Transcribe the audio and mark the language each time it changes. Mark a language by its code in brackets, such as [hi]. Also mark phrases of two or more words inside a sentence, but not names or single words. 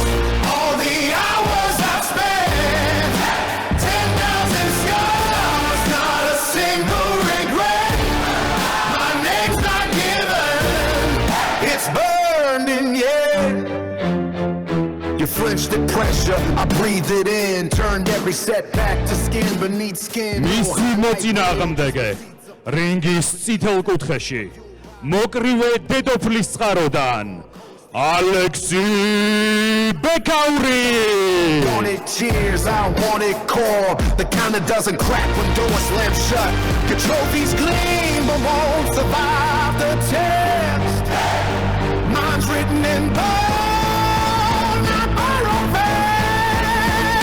[en] All the hours I've spent, 10,000 scars, not a single regret. My name's not given, it's burned in, yeah. You flinched at pressure, I breathed it in, turned every setback to skin beneath skin. [ka] მისი მოწინააღმდეგე რინგის წითელ კუთხეში მოკრივე დედოფლის წყაროდან ალექსი ბეკაური. [en] Wanted cheers, I wanted core. The kind that doesn't crack when doors slam shut. Your trophies gleam but won't survive the test. Mine's written in gold, not borrowed fame.